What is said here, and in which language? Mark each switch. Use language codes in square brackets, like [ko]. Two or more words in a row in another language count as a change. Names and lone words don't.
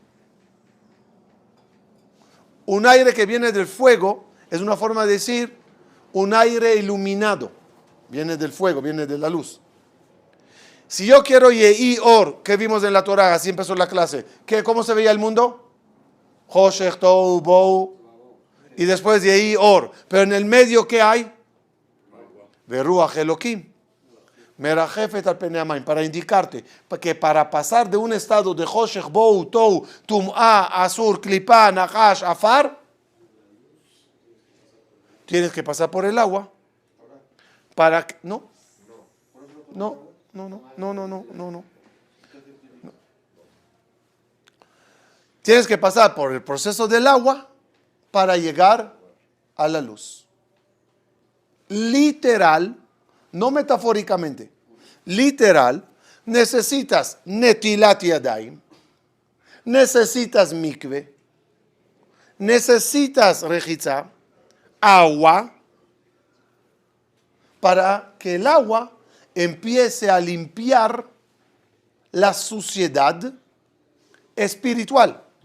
[es] Un aire que viene del fuego es una forma de decir un aire iluminado. Viene del fuego, viene de la luz. Si yo quiero [he] יהי אור, [es] ¿qué vimos en la Torah? Así empezó la clase. ¿Cómo se veía el mundo? [he] חושך, תוהו, בוהו. [es] Y después [he] יהי אור. [es] Pero en el medio, ¿qué hay? [he] ברוח אלוהים. מרחפת על פני המים. [es] Para indicarte que para pasar de un estado de [he] חושך, בוהו, תוהו, טומאה, אסור, קליפה, נחש, עפר, [es] tienes que pasar por el agua. Para que, no. Tienes que pasar por el proceso del agua para llegar a la luz. Literal, no metafóricamente. Literal, necesitas [he] נטילת ידיים, [es] necesitas mikve, necesitas rejitza, agua, para que el agua empiece a limpiar la suciedad espiritual.